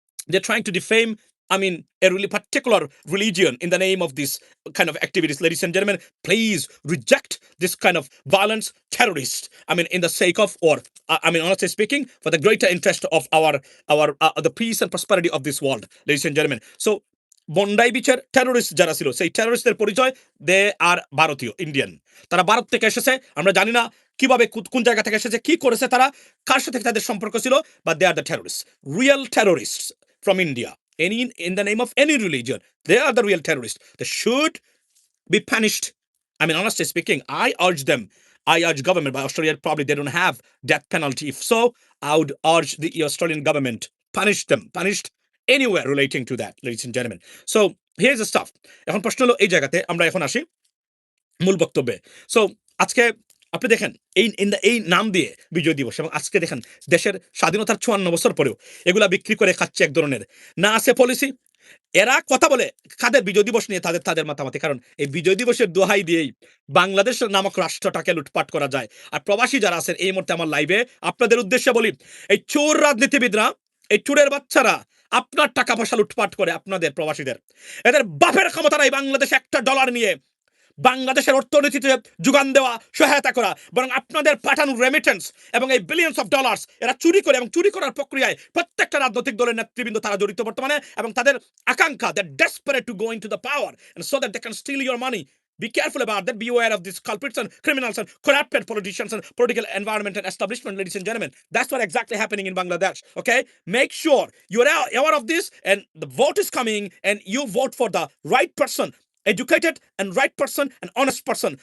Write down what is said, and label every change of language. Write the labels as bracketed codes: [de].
[en] They're trying to defame, a really particular religion in the name of this kind of activities. Ladies and gentlemen, please reject this kind of violence, terrorists. In the sake of, or honestly speaking, for the greater interest of our the peace and prosperity of this world, ladies and gentlemen. So [bn] Bondi বিচের terrorist যারা ছিল, সেই টেরোরিস্টদের পরিচয়, [en] they are [bn] ভারতীয়, Indian. তারা ভারত থেকে এসেছে, আমরা জানি না কিভাবে কোন জায়গা থেকে এসেছে, কি করেছে তারা, কার সাথে তাদের সম্পর্ক ছিল, [en] But they are the terrorist, real terrorist from India, in the name of any religion. They are the real terrorists. They should be punished. Honestly speaking, I urge government, but Australia probably they don't have death penalty. If so, I would urge the Australian government, punished anywhere relating to that, ladies and gentlemen. So here's the stuff. [bn] এখন প্রশ্ন হলো এই জায়গাতে আমরা এখন আসি মূল বক্তব্যে। সো আজকে আপনি দেখেন এই নাম দিয়ে বিজয় দিবস এবং আজকে দেখেন দেশের স্বাধীনতার ৫৪ বছর পরেও এগুলা বিক্রি করে খাচ্ছে এক ধরনের। না আছে পলিসি, এরা কথা বলে কাদের বিজয় দিবস নিয়ে তাদের মাতামাতি। কারণ এই বিজয় দিবসের দোহাই দিয়েই বাংলাদেশ নামক রাষ্ট্রটাকে লুটপাট করা যায়। আর প্রবাসী যারা আছেন এই মুহূর্তে আমার লাইভে আপনাদের উদ্দেশ্যে বলি, এই চোর রাজনীতিবিদরা, এই চোরের বাচ্চারা আপনার টাকা পয়সা লুটপাট করে আপনাদের প্রবাসীদের। এদের বাপের ক্ষমতা নাই বাংলাদেশে একটা ডলার নিয়ে বাংলাদেশের অর্থনীতিতে যোগান দেওয়া, সহায়তা করা, বরং আপনাদের পাঠানো রেমিটেন্স এবং এই [en] billions of dollars [bn] এরা চুরি করে এবং চুরি করার প্রক্রিয়ায় প্রত্যেকটা রাজনৈতিক দলের নেতৃবৃন্দ তারা জড়িত বর্তমানে, এবং তাদের আকাঙ্ক্ষা, [en] That desperate to go into the power and so that they can steal your money. Be careful about that. Be aware of these culprits and criminals and corrupted politicians and political environment and establishment, ladies and gentlemen. That's what exactly happening in Bangladesh. Okay, make sure you're aware of this, and the vote is coming, and you vote for the right person, educated and right person and honest person.